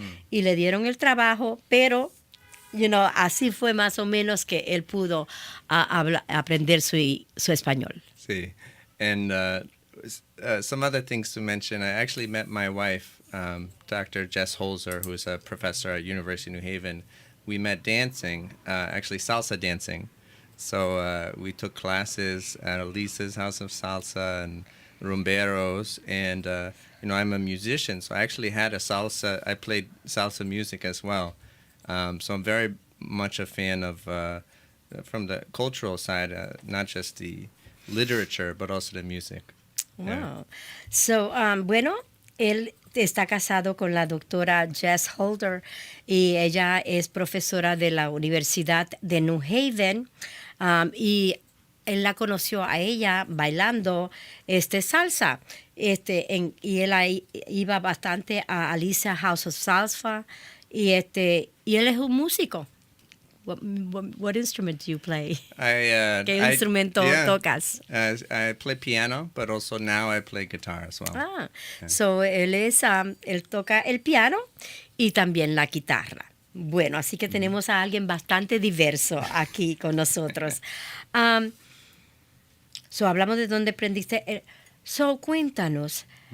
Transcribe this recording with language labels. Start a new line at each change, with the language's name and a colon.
Spanish: Y le dieron el trabajo, pero así fue más o menos que él pudo aprender su español. Sí.
English: And some other things to mention. I actually met my wife, Dr. Jess Holzer, who is a professor at University of New Haven. We met dancing, actually salsa dancing. So we took classes at Elisa's House of Salsa and rumberos. And, I'm a musician, so I actually had I played salsa music as well. So I'm very much a fan of, from the cultural side, not just the literature, but also the music. Wow. Yeah.
Spanish: So, bueno, él está casado con la doctora Jess Holder y ella es profesora de la Universidad de New Haven y él la conoció a ella bailando salsa y él ahí iba bastante a Alicia House of Salsa y él es un músico.
English: What instrument do you play?
Spanish: ¿Qué instrumento tocas?
English: I play piano, but also now I play guitar as well. Yeah.
Spanish: So él toca el piano y también la guitarra. Bueno, así que tenemos a alguien bastante diverso aquí con nosotros. So hablamos de dónde aprendiste. So cuéntanos.